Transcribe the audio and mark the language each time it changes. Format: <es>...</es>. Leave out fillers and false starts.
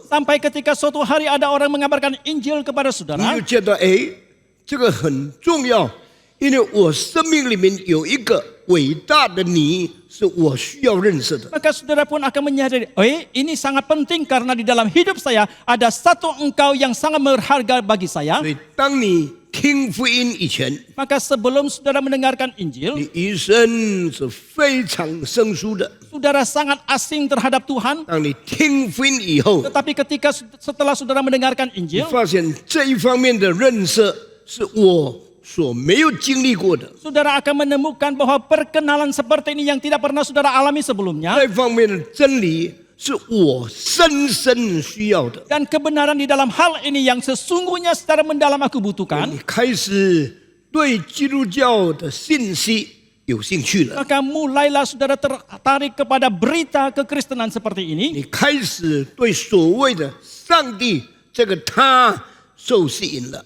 <id>Sampai ketika suatu hari ada orang mengabarkan Injil kepada</id> <zh>你</zh> <id>saudara.</id> <zh>就觉得这个很重要，因为我生命里面有一个伟大的你，是我需要认识的。</zh> <id>Maka saudara pun akan menyadari, ini sangat penting karena di dalam hidup saya ada satu engkau yang sangat berharga bagi saya.</id> <zh>所以，当你听福音以前，</zh> <id>Maka sebelum saudara mendengarkan Injil,</id> <zh>你一生是非常生疏的。</zh> <id>saudara sangat asing terhadap Tuhan.</id> <zh>当你听福音以后，</zh> <id>Tetapi ketika setelah saudara mendengarkan</id> <zh>你</zh> <id>Injil,</id> <zh>发现这一方面的认识是我所没有经历过的，</zh> <id>saudara akan menemukan bahwa perkenalan seperti ini yang tidak pernah saudara alami sebelumnya.</id> <zh>这方面的真理是我深深需要的。</zh> <id>Dan kebenaran di dalam hal ini yang sesungguhnya secara mendalam aku butuhkan.</id> <zh>你开始对基督教的信息有兴趣了，</zh> <id>Maka mulailah saudara tertarik kepada berita kekristenan seperti ini.</id> <zh>你开始对所谓的上帝这个他受吸引了，</zh>